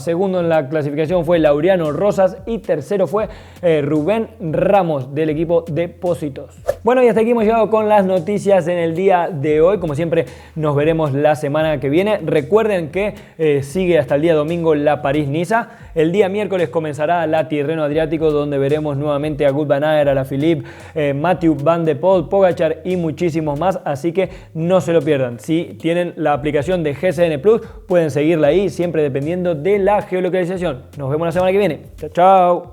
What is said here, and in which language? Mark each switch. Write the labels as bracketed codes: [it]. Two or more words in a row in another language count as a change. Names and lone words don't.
[es] Segundo en la clasificación fue Laureano Rosas y tercero fue Rubén Ramos del equipo Depósitos. Bueno, y hasta aquí hemos llegado con las noticias en el día de hoy. Como siempre nos veremos la semana que viene. Recuerden que sigue hasta el día domingo la París-Niza. El día miércoles comenzará la Tirreno Adriático, donde veremos nuevamente a Wout van Aert, Alaphilippe, Mathieu Van de Poel, Pogačar y muchísimos más, así que no se lo pierdan. Si tienen la aplicación de GCN Plus, pueden seguirla ahí, siempre dependiendo de la geolocalización. Nos vemos la semana que viene. Chao, chao.